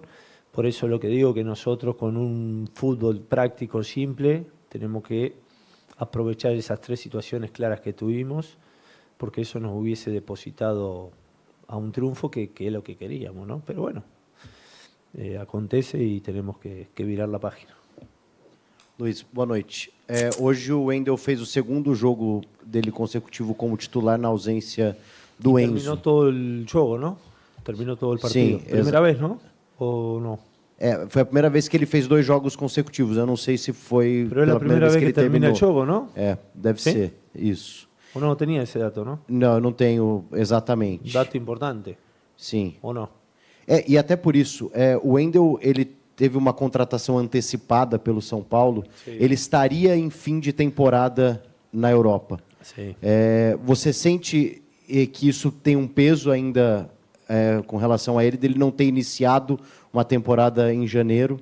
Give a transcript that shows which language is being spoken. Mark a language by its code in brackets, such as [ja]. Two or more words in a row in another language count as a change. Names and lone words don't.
[es] Por eso lo que digo que nosotros con un fútbol práctico simple tenemos que aprovechar esas 3 situaciones claras que tuvimos, porque eso nos hubiese depositado a un triunfo que es lo que queríamos, ¿no? Pero bueno, acontece y tenemos que virar la página. [pt] Luiz, boa noite. Hoje o Wendel fez o segundo jogo dele consecutivo como titular na ausência do Enzo. [es] Terminó todo el juego, ¿no? Terminó todo el partido. [pt] Sim, [es] Primera vez, ¿no? ¿O no? [pt] Foi a primeira vez que ele fez 2 jogos consecutivos. Eu não sei se foi [es] Pero es la primera vez que [pt] ele termina terminou. [es] el juego, ¿no? [pt] Deve Sim? ser, isso. [es] ¿O no tenía ese dato, no? [pt] Não, eu não tenho exatamente. [es] Dato importante, [pt] Sim. [es] ¿o no? [pt] E até por isso, o Wendel, ele teve uma contratação antecipada pelo São Paulo. Sim. Ele estaria em fim de temporada na Europa. [es] Sí. [pt] Você sente que isso tem um peso ainda com relação a ele, dele não ter iniciado uma temporada em janeiro?